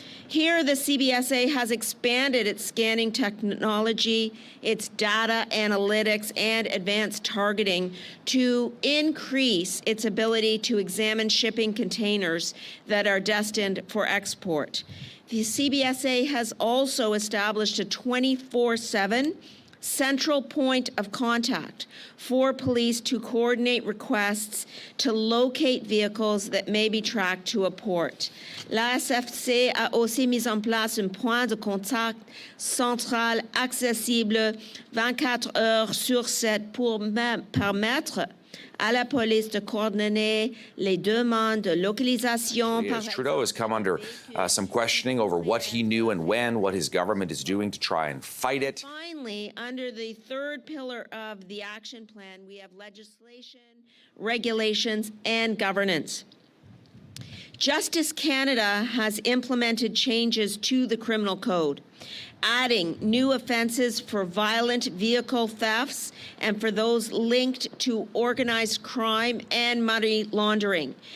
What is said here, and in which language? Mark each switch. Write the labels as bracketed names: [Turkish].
[English] Here, the CBSA has expanded its scanning technology, its data analytics, and advanced targeting to increase its ability to examine shipping containers that are destined for export. The CBSA has also established a 24/7 central point of contact for police to coordinate requests to locate vehicles that may be tracked to a port. [French] La SFC a aussi mis en place un point de contact central accessible 24 heures sur 7 pour permettre à la police de coordonner les demandes de localisation. [English] Trudeau has come under some questioning over what he knew and when, what his government is doing to try and fight it. Finally, under the third pillar of the action plan, we have legislation, regulations, and governance. Justice Canada has implemented changes to the criminal code, adding new offenses for violent vehicle thefts and for those linked to organized crime and money laundering.